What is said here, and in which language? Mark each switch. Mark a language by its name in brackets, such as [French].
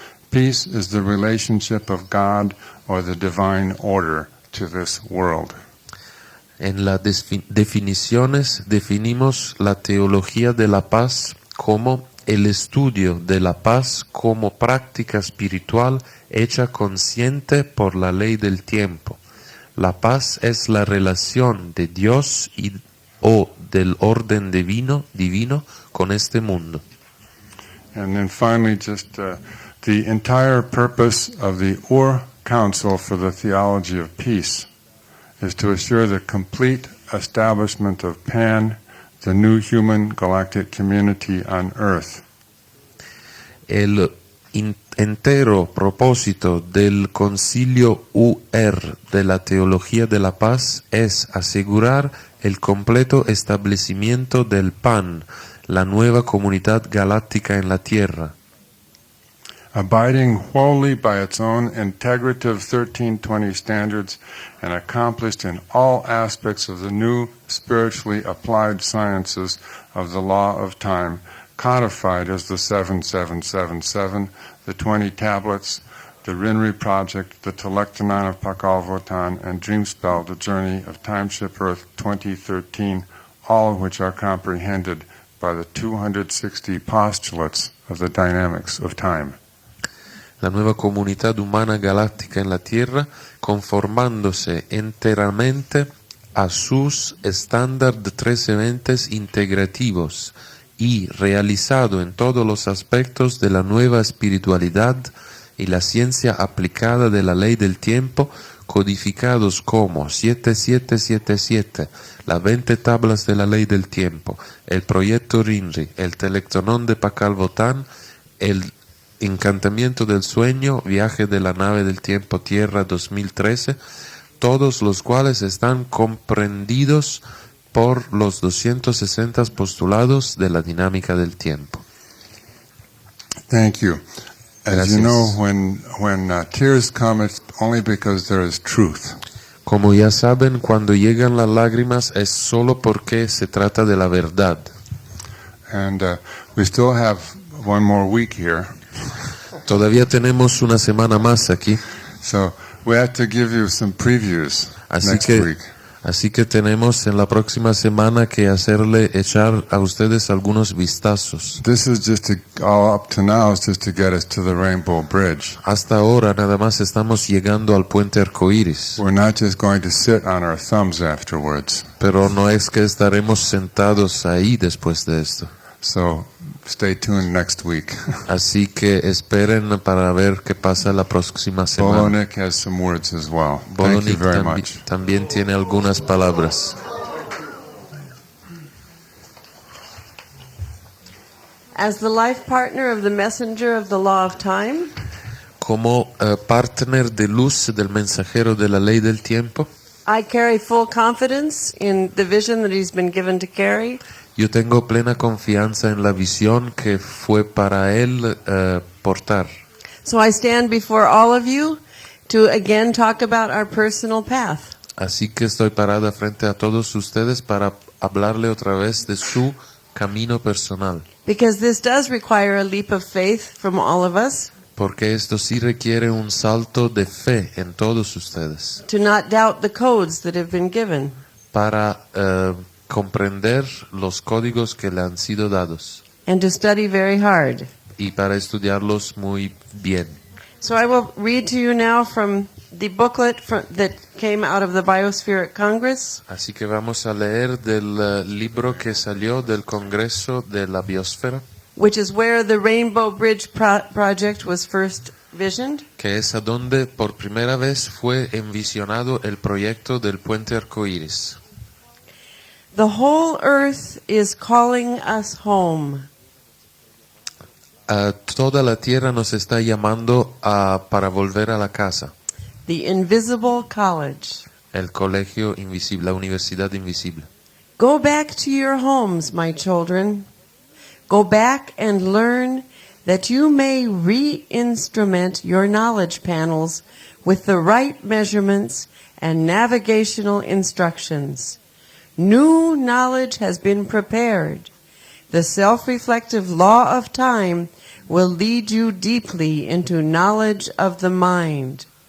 [English] Peace is the relationship of God or the divine order to this world. [Spanish] En las definiciones definimos la teología de la paz como el estudio de la paz como práctica espiritual hecha consciente por la ley del tiempo. La paz es la relación de Dios o del orden divino con este mundo. [English] And then finally, just the entire purpose of the Council for the Theology of Peace is to assure the complete establishment of Pan, the new human galactic community on Earth. [Spanish] El entero propósito del Concilio UR de la Teología de la Paz es asegurar el completo establecimiento del PAN, la nueva comunidad galáctica en la Tierra. [English] Abiding wholly by its own integrative 1320 standards and accomplished in all aspects of the new spiritually applied sciences of the law of time, codified as the 7777, the 20 tablets, the Rinri Project, the Telektanon of Pakal Votan, and Dreamspell, the Journey of Timeship Earth 2013, all of which are comprehended by the 260 postulates of the dynamics of time. [Spanish] La nueva comunidad humana galáctica en la Tierra, conformándose enteramente a sus estándares 1320 integrativos y realizado en todos los aspectos de la nueva espiritualidad y la ciencia aplicada de la ley del tiempo, codificados como 7777, las 20 tablas de la ley del tiempo, el proyecto Rinri, el Telektanon de Pakal Votan, el Encantamiento del Sueño, Viaje de la Nave del Tiempo Tierra 2013, todos los cuales están comprendidos por los 260 postulados de la dinámica del tiempo. [English] Thank you. As [Spanish] Gracias. [English] you know, when tears come, it's only because there is truth. [Spanish] Como ya saben, cuando llegan las lágrimas es solo porque se trata de la verdad. [English] And we still have one more week here. [Spanish] Todavía tenemos una semana más aquí, [English] So we have to give you some previews next week. [Spanish] así que tenemos en la próxima semana que echar a ustedes algunos vistazos. [English] This is just all up to now is just to get us to the Rainbow Bridge. [Spanish] Hasta ahora nada más estamos llegando al puente arcoíris, [English] We're not just going to sit on our thumbs afterwards. [Spanish] pero no es que estaremos sentados ahí después de esto. [English] So stay tuned next week. [Spanish] Así que esperen para ver qué pasa la próxima semana. [English] Bolonik has some words as well. Thank you Bolonik very much. [Spanish] también tiene algunas palabras. [English] As the life partner of the messenger of the law of time, [Spanish] Como partner de luz del mensajero de la ley del tiempo, [English] I carry full confidence in the vision that he's been given to carry. [Spanish] yo tengo plena confianza en la visión que fue para él portar. [English] So I stand before all of you to again talk about our personal path. [Spanish] Así que estoy parada frente a todos ustedes para hablarle otra vez de su camino personal. [English] Because this does require a leap of faith from all of us, [Spanish] Porque esto sí requiere un salto de fe en todos ustedes. [English] to not doubt the codes that have been given. [Spanish] Para comprender los códigos que le han sido dados. [English] And to study very hard. [Spanish] Y para estudiarlos muy bien. [English] So I will read to you now from the booklet that came out of the Biospheric Congress, [Spanish] Así que vamos a leer del libro que salió del Congreso de la Biosfera, [English] which is where the Rainbow Bridge project was first visioned. [Spanish] que es a donde por primera vez fue envisionado el proyecto del puente arcoíris. [English] The whole earth is calling us home. [Spanish] Toda la tierra nos está llamando para volver a la casa. [English] The invisible college. [Spanish] El colegio invisible, la universidad invisible. [English] Go back to your homes, my children. Go back and learn that you may re-instrument your knowledge panels with the right measurements and navigational instructions. New knowledge has been prepared. The self-reflective law of time will lead you deeply into knowledge of the mind.